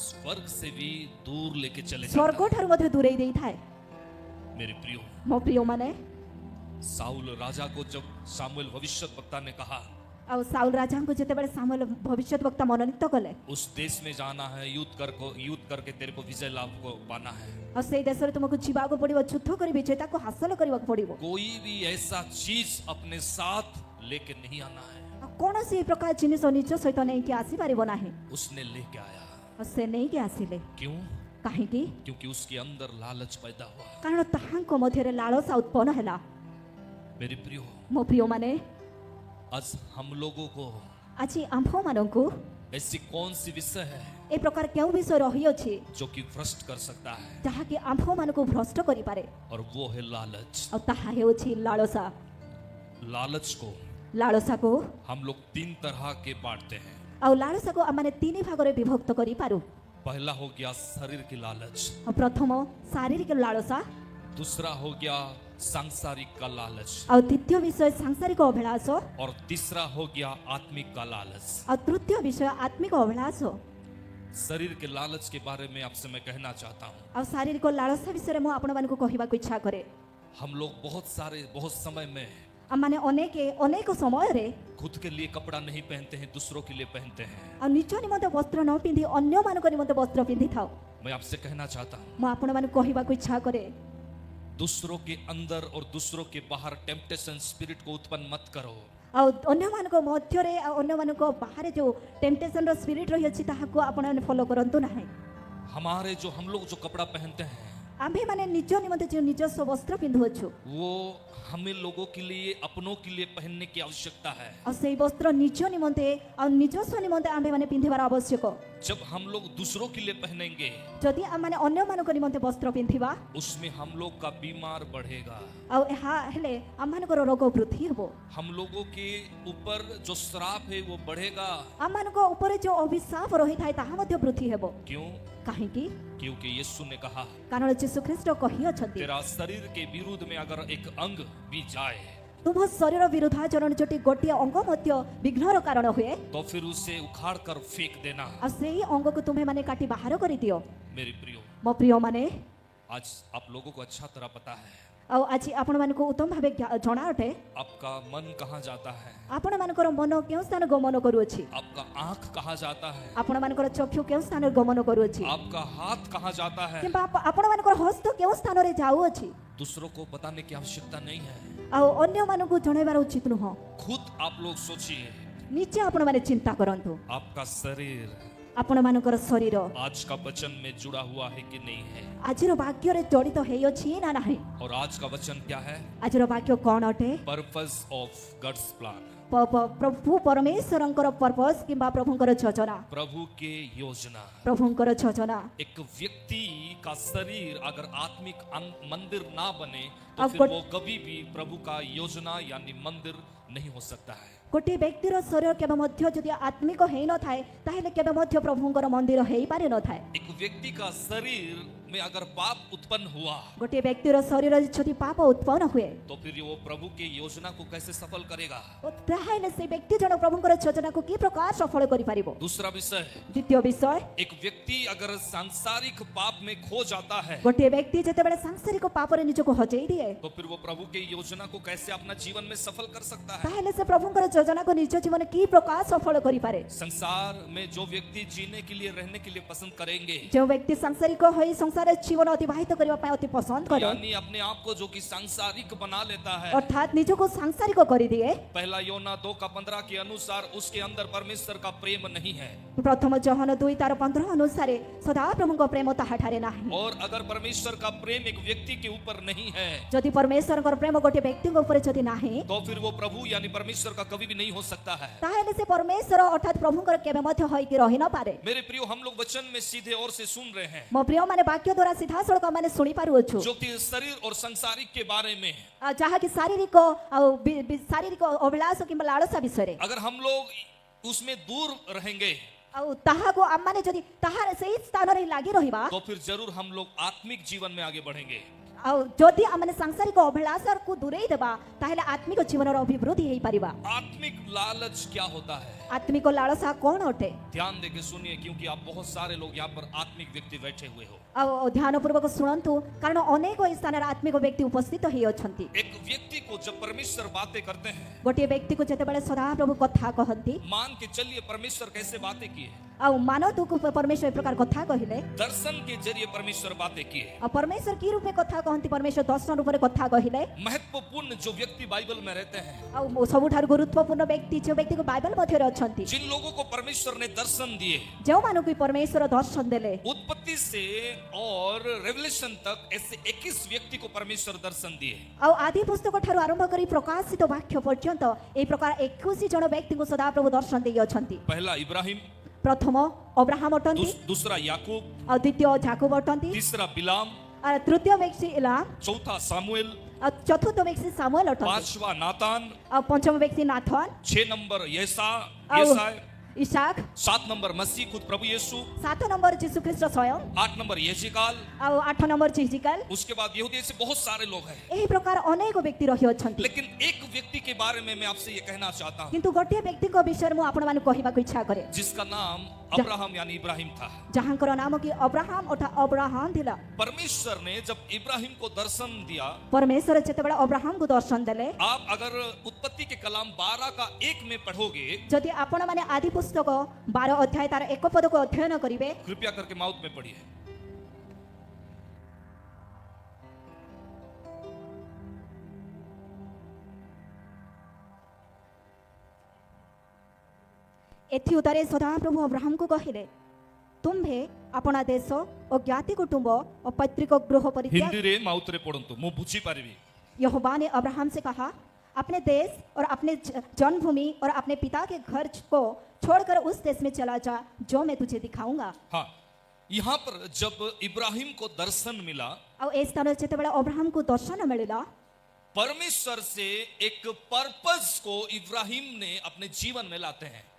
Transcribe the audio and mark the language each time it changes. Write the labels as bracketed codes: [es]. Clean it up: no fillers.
[hi] स्वर्ग से भी दूर लेके चले [or] ସ୍ୱର୍ଗ [hi] जाता है। [or] ଠାରୁ ମଧ୍ୟ ଦୂରେଇ ଦେଇଥାଏ। [hi] मेरे प्रियो, [or] ମୋ ପ୍ରିୟମାନେ, [hi] साउल राजा को जब सामुएल भविष्यद्वक्ता ने कहा [or] ଆଉ ସାଉଲ ରାଜାଙ୍କୁ ଯେତେବେଳେ ସାମୁଏଲ ଭବିଷ୍ୟତ ବକ୍ତା ମନୋନୀତ କଲେ [hi] उस देश में जाना है, युद्ध करके तेरे को विजय लाभ को पाना है। [or] ଆଉ ସେଇ ଦେଶରେ ତୁମକୁ ଯିବାକୁ ପଡିବ, ଯୁଦ୍ଧ କରି ବିଜେତାକୁ ହାସଲ କରିବାକୁ ପଡିବ। [hi] कोई भी ऐसा चीज अपने साथ लेके नहीं आना है। [or] ଆଉ କୌଣସି ପ୍ରକାର ଜିନିଷ ନିଜ ସହିତ ନେଇକି ଆସିପାରିବ ନାହିଁ। [hi] उसने लेके आया। [or] ଆଉ ସେ ନେଇକି ଆସିଲେ। [hi] क्यों? [or] କାହିଁକି? [hi] क्योंकि उसके अंदर लालच पैदा हुआ। [or] କାରଣ ତାହାଙ୍କ ମଧ୍ୟରେ ଲାଳସା ଉତ୍ପନ୍ନ ହେଲା। [hi] मेरे प्रियो, [or] ମୋ ପ୍ରିୟମାନେ, [hi] आज हम लोगों को [or] ଆଜି ଆମ୍ଭମାନଙ୍କୁ [hi] ऐसी कौन सी विषय है [or] ଏ ପ୍ରକାର କେଉଁ ବିଷୟ ରହିଅଛି [hi] जो कि भ्रष्ट कर सकता है? [or] ଯାହାକି ଆମ୍ଭମାନଙ୍କୁ ଭ୍ରଷ୍ଟ କରିପାରେ? [hi] और वो है लालच। [or] ଆଉ ତାହା ହେଉଛି ଲାଳସା। [hi] लालच को [or] ଲାଳସାକୁ [hi] हम लोग 3 तरह के बांटते हैं। [or] ଆଉ ଲାଳସାକୁ ଆମମାନେ 3 ଭାଗରେ ବିଭକ୍ତ କରିପାରୁ। [hi] पहला हो गया शरीर की लालच, [or] ଆଉ ପ୍ରଥମ ଶାରୀରିକ ଲାଳସା, [hi] दूसरा हो गया सांसारिक का लालच, [or] ଆଉ ଦ୍ୱିତୀୟ ବିଷୟ ସାଂସାରିକ ଅଭିଳାଷ, [hi] और तीसरा हो गया आत्मिक का लालच। [or] ଆଉ ତୃତୀୟ विषय आत्मिक ଅଭିଳାଷ। [hi] शरीर के लालच के बारे में आपसे मैं कहना चाहता हूँ। [or] ଆଉ ଶାରୀରିକ ଲାଳସା ବିଷୟରେ ମୁଁ ଆପଣମାନଙ୍କୁ କହିବାକୁ ଇଚ୍ଛା କରେ। [hi] हम लोग बहुत समय में [or] ଆମମାନେ ଅନେକ ସମୟରେ [hi] खुद के लिए कपड़ा नहीं पहनते हैं, दूसरों के लिए पहनते हैं। [or] ଆଉ ନିଜ ନିମନ୍ତେ ବସ୍ତ୍ର ନ ପିନ୍ଧି ଅନ୍ୟମାନଙ୍କ ନିମନ୍ତେ ବସ୍ତ୍ର ପିନ୍ଧିଥାଉ। [hi] मैं आपसे कहना चाहता हूँ, [or] ମୁଁ ଆପଣମାନଙ୍କୁ କହିବାକୁ ଇଚ୍ଛା କରେ, [hi] दूसरों के अंदर और दूसरों के बाहर टेम्पटेशन स्पिरिट को उत्पन्न मत करो। [or] ଆଉ ଅନ୍ୟମାନଙ୍କ ମଧ୍ୟରେ ଆଉ ଅନ୍ୟମାନଙ୍କ ବାହାରେ ଯୋଉ ଟେମ୍ପଟେସନର ସ୍ପିରିଟ ରହିଅଛି ତାହାକୁ ଆପଣମାନେ ଫଲୋ କରନ୍ତୁ ନାହିଁ। [hi] हम लोग जो कपड़ा पहनते हैं [or] ଆମ୍ଭେମାନେ ନିଜ ନିମନ୍ତେ ଯେଉଁ ନିଜସ୍ୱ ବସ୍ତ୍ର ପିନ୍ଧୁଅଛୁ, [hi] वो हमें लोगों के लिए, अपनों के लिए पहनने की आवश्यकता है। [or] ଆଉ ସେଇ ବସ୍ତ୍ର ନିଜ ନିମନ୍ତେ ଆଉ ନିଜସ୍ୱ ନିମନ୍ତେ ଆମ୍ଭେମାନେ ପିନ୍ଧିବାର ଆବଶ୍ୟକ। [hi] जब हम लोग दूसरों के लिए पहनेंगे, [or] ଯଦି ଆମମାନେ ଅନ୍ୟମାନଙ୍କ ନିମନ୍ତେ ବସ୍ତ୍ର ପିନ୍ଧିବା, [hi] उसमें हम लोग का बीमार बढ़ेगा। [or] ଆଉ ଏହା ହେଲେ ଆମମାନଙ୍କର ରୋଗ ବୃଦ୍ଧି ହେବ। [hi] हम लोगों के ऊपर जो श्राप है वो बढ़ेगा। [or] ଆମମାନଙ୍କ ଉପରେ ଯେଉଁ ଅଭିଶାପ ରହିଥାଏ ତାହା ମଧ୍ୟ ବୃଦ୍ଧି ହେବ। [hi] क्यों? [or] କାହିଁକି? [hi] क्योंकि यीशु ने कहा, [or] କାରଣ ଯୀଶୁଖ୍ରୀଷ୍ଟ କହିଅଛନ୍ତି, [hi] तेरा शरीर के विरुद्ध में अगर एक अंग भी जाए [or] ତୁମ ଶରୀର ବିରୁଦ୍ଧାଚରଣ ଯଦି ଗୋଟିଏ ଅଙ୍ଗ ମଧ୍ୟ ବିଘ୍ନର କାରଣ ହୁଏ, [hi] तो फिर उसे उखाड़ कर फेंक देना। [or] ଆଉ ସେଇ ଅଙ୍ଗକୁ ତୁମେମାନେ କାଟି ବାହାର କରିଦିଅ। [hi] मेरे प्रियो, [or] ମୋ ପ୍ରିୟମାନେ, [hi] आज आप लोगों को अच्छा तरह पता है [or] ଆଉ ଆଜି ଆପଣମାନଙ୍କୁ ଉତ୍ତମ ଭାବେ ଜଣା ଅଟେ [hi] आपका मन कहाँ जाता है, [or] ଆପଣମାନଙ୍କର ମନ କେଉଁ ସ୍ଥାନ ଗମନ କରୁଅଛି, [hi] आपका आंख कहाँ जाता है, [or] ଆପଣମାନଙ୍କର ଚକ୍ଷୁ କେଉଁ ସ୍ଥାନରେ ଗମନ କରୁଅଛି, [hi] आपका हाथ कहाँ जाता है। [or] କିମ୍ବା ଆପଣମାନଙ୍କର ହସ୍ତ କେଉଁ ସ୍ଥାନରେ ଯାଉଅଛି। [hi] दूसरों को बताने की आवश्यकता नहीं है। [or] ଆଉ ଅନ୍ୟମାନଙ୍କୁ ଜଣାଇବାର ଉଚିତ ନୁହଁ। [hi] खुद आप लोग सोचिए, [or] ନିଜେ ଆପଣମାନେ ଚିନ୍ତା କରନ୍ତୁ, [hi] आपका शरीर [or] ଆପଣମାନଙ୍କର ଶରୀର [hi] आज का वचन में जुड़ा हुआ है कि नहीं है। [or] ଆଜିର ବାକ୍ୟରେ ଜଡ଼ିତ ହେଇଅଛି ନା ନାହିଁ। [hi] और आज का वचन क्या है? [or] ଆଜିର ବାକ୍ୟ କ'ଣ ଅଟେ? [en] purpose of God's plan, [or] ପ୍ରଭୁ ପରମେଶ୍ୱରଙ୍କର ପର୍ପସ କିମ୍ବା ପ୍ରଭୁଙ୍କର ଯୋଜନା, [hi] प्रभु के योजना। [or] ପ୍ରଭୁଙ୍କର ଯୋଜନା। [hi] एक व्यक्ति का शरीर अगर आत्मिक मंदिर ना बने तो अब फिर को- वो कभी भी प्रभु का योजना यानी मंदिर नहीं हो सकता है। [or] ଗୋଟିଏ ବ୍ୟକ୍ତିର ଶରୀର କେବେ ମଧ୍ୟ ଯଦି ଆତ୍ମିକ ହେଇନଥାଏ ତାହେଲେ କେବେ ମଧ୍ୟ ପ୍ରଭୁଙ୍କର ମନ୍ଦିର ହେଇପାରି ନଥାଏ। [hi] एक व्यक्ति का शरीर में अगर पाप उत्पन्न हुआ [or] ଗୋଟିଏ ବ୍ୟକ୍ତିର ଶରୀରରେ ଯଦି ପାପ ଉତ୍ପନ୍ନ ହୁଏ [hi] तो फिर वो प्रभु के योजना को कैसे सफल करेगा? [or] ତାହେଲେ ସେ ବ୍ୟକ୍ତି ଜଣ ପ୍ରଭୁଙ୍କର ଯୋଜନାକୁ କି ପ୍ରକାର ସଫଳ କରିପାରିବ। [hi] दूसरा विषय, [or] ଦ୍ୱିତୀୟ ବିଷୟ, [hi] एक व्यक्ति अगर सांसारिक पाप में खो जाता है [or] ଗୋଟିଏ ବ୍ୟକ୍ତି ଯେତେବେଳେ ସାଂସାରିକ ପାପରେ ନିଜକୁ ହଜେଇ ଦିଏ [hi] तो फिर वो प्रभु के योजना को कैसे अपना जीवन में सफल कर सकता है? [or] ତାହେଲେ ସେ ପ୍ରଭୁଙ୍କର ଯୋଜନାକୁ ନିଜ ଜୀବନରେ କି ପ୍ରକାର ସଫଳ କରିପାରେ। [hi] संसार में जो व्यक्ति जीने के लिए, रहने के लिए पसंद करेंगे, [or] ଯେଉଁ ବ୍ୟକ୍ତି ସାଂସାରିକ ହୋଇ ସଂସାରରେ ଜୀବନ ଅତିବାହିତ କରିବା ପାଇଁ ଅତି ପସନ୍ଦ କରେ, [hi] यानी अपने आप को जो कि सांसारिक बना लेता है, [or] ଅର୍ଥାତ୍ ନିଜକୁ ସାଂସାରିକ କରିଦିଏ, [hi] पहला योना 2:15 के अनुसार उसके अंदर परमेश्वर का प्रेम नहीं है। [or] ପ୍ରଥମ ଜହନ 2:15 ଅନୁସାରେ ସଦାପ୍ରଭୁଙ୍କ ପ୍ରେମ ତାହାଠାରେ ନାହିଁ। [hi] और अगर परमेश्वर का प्रेम एक व्यक्ति के ऊपर नहीं है [or] ଯଦି ପରମେଶ୍ୱରଙ୍କର ପ୍ରେମ ଗୋଟିଏ ବ୍ୟକ୍ତିଙ୍କ ଉପରେ ଯଦି ନାହିଁ [hi] तो फिर वो प्रभु यानी परमेश्वर का कभी भी नहीं हो सकता है। [or] ତାହେଲେ ସେ ପରମେଶ୍ୱର ଅର୍ଥାତ୍ ପ୍ରଭୁଙ୍କର କେବେ ମଧ୍ୟ ହୋଇକି ରହି ନପାରେ। [hi] मेरे प्रियो, हम लोग वचन में सीधे और से सुन रहे हैं [or] ମୋ ପ୍ରିୟମାନେ, ବାକ୍ୟ ଦ୍ୱାରା ସିଧାସଳଖ ଆମେ ଶୁଣି ପାରୁଅଛୁ, [hi] जो कि शरीर और संसारिक के बारे में। [or] ଯାହାକି ଶାରୀରିକ ଆଉ ଶାରୀରିକ ଅଭିଳାଷ କିମ୍ବା ଲାଳସା ବିଷୟରେ। [hi] अगर हम लोग उसमें दूर रहेंगे [or] ଆଉ ତାହାକୁ ଆମମାନେ ଯଦି ତାହାର ସେଇ ସ୍ଥାନରେ ଲାଗି ରହିବା [hi] तो फिर जरूर हम लोग आत्मिक जीवन में आगे बढ़ेंगे। [or] ଆଉ ଯଦି ଆମେ ସାଂସାରିକ ଅଭିଳାଷକୁ ଦୂରେଇ ଦେବା ତାହେଲେ ଆତ୍ମିକ ଜୀବନର ଅଭିବୃଦ୍ଧି ହେଇପାରିବା। [hi] आत्मिक लालच क्या होता है? [or] ଆତ୍ମିକ ଲାଳସା କ'ଣ ଅଟେ? [hi] ध्यान देके सुनिए, क्योंकि आप बहुत सारे लोग यहाँ पर आत्मिक व्यक्ति बैठे हुए हो। [or] ଆଉ ଧ୍ୟାନପୂର୍ବକ ଶୁଣନ୍ତୁ, କାରଣ ଅନେକ ଏହି ସ୍ଥାନରେ ଆତ୍ମିକ ବ୍ୟକ୍ତି ଉପସ୍ଥିତ ହେଇ ଅଛନ୍ତି। [hi] एक व्यक्ति को जब परमेश्वर बातें करते हैं, [or] ଗୋଟିଏ ବ୍ୟକ୍ତିକୁ ଯେତେବେଳେ ସଦାପ୍ରଭୁ କଥା କହନ୍ତି, [hi] मान के चलिए परमेश्वर कैसे बातें किए, [or] ଆଉ ମାନତୁକୁ ପରମେଶ୍ୱର ଏ ପ୍ରକାର କଥା କହିଲେ, [hi] दर्शन के जरिए परमेश्वर बातें किए। [or] ଆଉ ପରମେଶ୍ୱର କି ରୂପେ କଥା କହନ୍ତି? ପରମେଶ୍ୱର ଦର୍ଶନ ରୂପରେ କଥା କହିଲେ। [hi] महत्वपूर्ण जो व्यक्ति बाइबल में रहते हैं, [or] ଆଉ ସବୁଠାରୁ ଗୁରୁତ୍ୱପୂର୍ଣ୍ଣ ବ୍ୟକ୍ତି ଯେଉଁ ବ୍ୟକ୍ତିକୁ ବାଇବଲ ମଧ୍ୟରେ ଅଛନ୍ତି, [hi] जिन लोगों को परमेश्वर ने दर्शन दिए, [or] ଯେଉଁମାନଙ୍କୁ ପରମେଶ୍ୱର ଦର୍ଶନ ଦେଲେ, [hi] उत्पत्ति से और रेवलेशन तक ऐसे 21 व्यक्ति को परमेश्वर दर्शन दिए। [or] ଆଉ ଆଦି ପୁସ୍ତକ ଠାରୁ ଆରମ୍ଭ କରି ପ୍ରକାଶିତ ବାକ୍ୟ ପର୍ଯ୍ୟନ୍ତ ଏହି ପ୍ରକାର 21 ଜଣ ବ୍ୟକ୍ତିଙ୍କୁ ସଦାପ୍ରଭୁ ଦର୍ଶନ ଦେଇଅଛନ୍ତି। [hi] पहला इब्राहिम, [or] ପ୍ରଥମ ଅବ୍ରାହମ ଅଟନ୍ତି, [hi] दूसरा याकूब, [or] ଆଉ ଦ୍ୱିତୀୟ ଜାକୁବ ଅଟନ୍ତି, [hi] तीसरा बिलाम, [or] ଆଉ ତୃତୀୟ ବ୍ୟକ୍ତି ଇଲାମ, [hi] चौथा सामुएल, [or] ଆଉ ଚତୁର୍ଥ ବ୍ୟକ୍ତି ସାମୁଏଲ ଅଟନ୍ତି, [hi] पांचवा नातान, [or] ଆଉ ପଞ୍ଚମ ବ୍ୟକ୍ତି ନାଥନ, [hi] 6 नंबर [or] ଆଉ [hi] येसाय, [or] ଇସାକ, [hi] 7 नंबर मसीह खुद प्रभु यीशु, [or] 7 ନମ୍ବର ଯୀଶୁଖ୍ରୀଷ୍ଟ ସ୍ୱୟଂ, [hi] 8 नंबर यहेजकेल, [or] ଆଉ 8 ନମ୍ବର ହିଜିକେଲ। [hi] उसके बाद यहूदी से बहुत सारे लोग हैं। [or] ଏହି ପ୍ରକାର ଅନେକ ବ୍ୟକ୍ତି ରହିଅଛନ୍ତି। [hi] लेकिन एक व्यक्ति के बारे में मैं आपसे ये कहना चाहता हूँ, [or] କିନ୍ତୁ ଗୋଟିଏ ବ୍ୟକ୍ତିଙ୍କ ବିଷୟରେ ମୁଁ ଆପଣମାନଙ୍କୁ କହିବାକୁ इच्छा କରେ, [hi] जिसका नाम अब्राहम यानी इब्राहिम था। [or] ଯାହାଙ୍କର ନାମ କି ଅବ୍ରାହମ ଅର୍ଥାତ ଅବ୍ରାହମ ଥିଲା। [hi] परमेश्वर ने जब इब्राहिम को दर्शन दिया, [or] ପରମେଶ୍ୱର ଯେତେବେଳେ ଅବ୍ରାହମକୁ ଦର୍ଶନ ଦେଲେ, [hi] आप अगर उत्पत्ति के कलाम 12 का 1 में पढ़ोगे, [or] ଯଦି ଆପଣମାନେ ଆଦି ପୁସ୍ତକ 12 ଅଧ୍ୟାୟ ତାର ଏକ ପଦକୁ ଅଧ୍ୟୟନ କରିବେ, [hi] कृपया करके माउथ में पढ़िए। [or] ଏଥି ଉତ୍ତାରେ ସଦାପ୍ରଭୁ ଅବ୍ରାହମକୁ କହିଲେ, ତୁମ୍ଭେ ଆପଣା ଦେଶ ଓ ଜ୍ଞାତି କୁଟୁମ୍ବ ଓ ପୈତୃକ ଗୃହ ପରିତ୍ୟାଗ। हिंदी रे माउथ रे पढ़ंतु मु बुझी पारिबी। [hi] यहोवा ने अब्राहम से कहा, अपने देश और अपने जन्मभूमि और अपने पिता के घर को छोड़कर उस देश में चला जा जो मैं तुझे दिखाऊंगा। हाँ, यहाँ पर जब इब्राहिम को दर्शन मिला, [or] ଆଉ ଏ ସ୍ଥାନରେ ଯେତେବେଳେ ଅବ୍ରାହମକୁ ଦର୍ଶନ ମିଳିଲା, [hi] परमेश्वर से एक पर्पस को इब्राहिम ने अपने जीवन में लाते हैं।